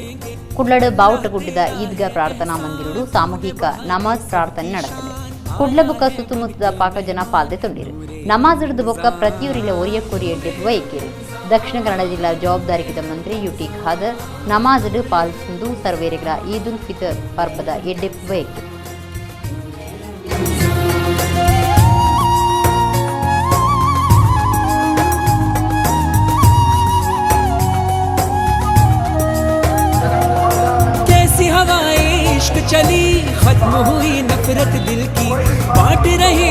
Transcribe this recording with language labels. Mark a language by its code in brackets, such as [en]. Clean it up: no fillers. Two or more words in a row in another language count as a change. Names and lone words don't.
[tcy] ಕುಡ್ಲಡ್ ಬಾವುಟಗುಡ್ಡದ ಈದ್ಗಾ ಪ್ರಾರ್ಥನಾ ಮಂದಿರಡು ಸಾಮೂಹಿಕ ನಮಾಜ್ ಪ್ರಾರ್ಥನೆ ನಡೆಸಲಿದೆ. ಕುಡ್ಲ ಬೊಕ್ಕ ಸುತ್ತಮುತ್ತದ ಪಾಕ ಜನ ಪಾಲ್ಗೊಂಡಿರು. ನಮಾಜ್ ಹಿಡಿದು ಬೊಕ್ಕ ಪ್ರತಿಯೂರಿಲ ಒರಿಯಕೊರಿಯ ವೈಕೇರಿ. ದಕ್ಷಿಣ ಕನ್ನಡ ಜಿಲ್ಲಾ ಜವಾಬ್ದಾರಿಗಿದ ಮಂತ್ರಿ ಯುಟಿ ಖಾದರ್ ನಮಾಜ್ ಪಾಲ್ಗೊಂಡು ಸರ್ವೇರಿಗಳ ಈದ್ ಉಲ್ ಫಿತ್ರ್ ಪರ್ಬದ ಎಡ್ಡೆಪ್ ವೈಕೇರಿ. [hi] चली खत्म हुई नफरत दिल की, बांट रहे